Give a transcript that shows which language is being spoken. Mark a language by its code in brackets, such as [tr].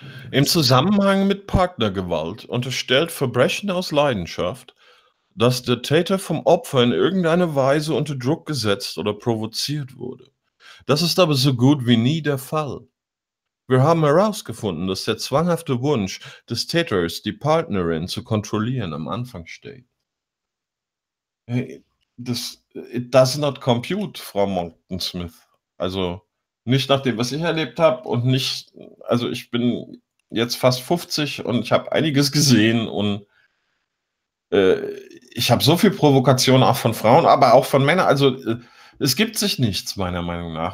[de] Im Zusammenhang mit Partnergewalt unterstellt Verbrechen aus Leidenschaft, dass der Täter vom Opfer in irgendeiner Weise unter Druck gesetzt oder provoziert wurde. Das ist aber so gut wie nie der Fall. Wir haben herausgefunden, dass der zwanghafte Wunsch des Täters, die Partnerin zu kontrollieren, am Anfang steht. [en] Hey, it does not compute, Frau Mockton Smith. [de] Also nicht nach dem, was ich erlebt habe und nicht, also ich bin jetzt fast 50 und ich habe einiges gesehen und ich habe so viel Provokation auch von Frauen, aber auch von Männern, also es gibt sich nichts, meiner Meinung nach.